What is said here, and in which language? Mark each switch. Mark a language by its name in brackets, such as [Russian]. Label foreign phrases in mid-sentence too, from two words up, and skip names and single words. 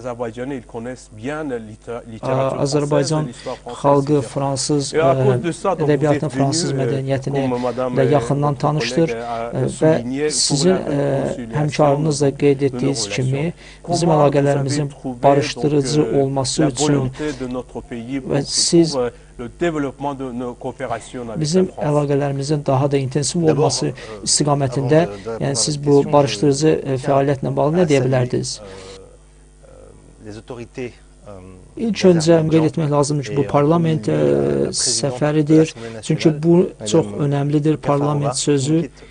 [Azerbaijani] Azərbaycan xalqı fransız ədəbiyyatını, fransız mədəniyyətini də yaxından tanışdır və sizin həmkarınız da qeyd etdiyiniz kimi bizim əlaqələrimizin barışdırıcı olması üçün və siz [French] le développement de nos coopérations avec la [Azerbaijani] Bizim France. əlaqələrimizin daha da intensiv olması istiqamətində, yəni siz bu barışdırıcı fəaliyyətlə bağlı nə deyə bilərdiniz? İlk öncə qeyd etmək lazımdır ki, bu parlament səfəridir. Çünki bu çox önəmlidir, parlament sözü.